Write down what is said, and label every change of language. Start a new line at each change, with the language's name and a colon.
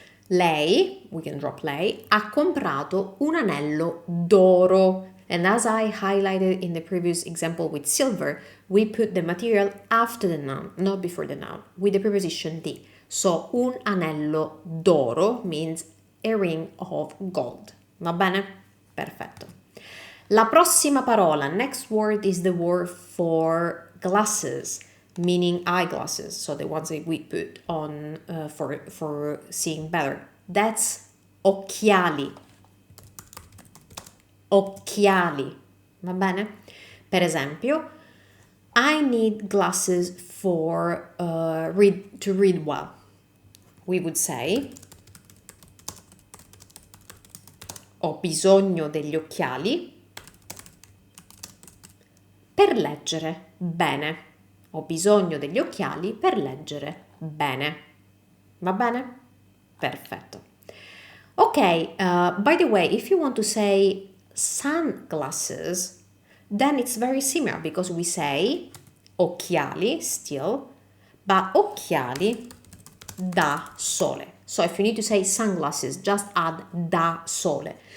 Italian: Lei,
English: we can drop
Italian: lei, ha comprato un anello d'oro.
English: And as I highlighted in the previous example with silver, we put the material after the noun, not before the noun, with the preposition di. So,
Italian: un anello d'oro
English: means a ring of gold.
Italian: Va bene? Perfetto. La prossima parola,
English: next word is the word for glasses, meaning eyeglasses. So, the ones that we put on for seeing better. That's occhiali. Occhiali.
Italian: Va bene? Per esempio,
English: I need glasses for to read well. We would say
Italian: ho bisogno degli occhiali per leggere bene. Ho bisogno degli occhiali per leggere bene. Va bene? Perfetto.
English: Ok, by the way, if you want to say sunglasses, then it's very similar because we say occhiali still, but
Italian: occhiali da sole.
English: So if you need to say sunglasses, just add
Italian: da sole.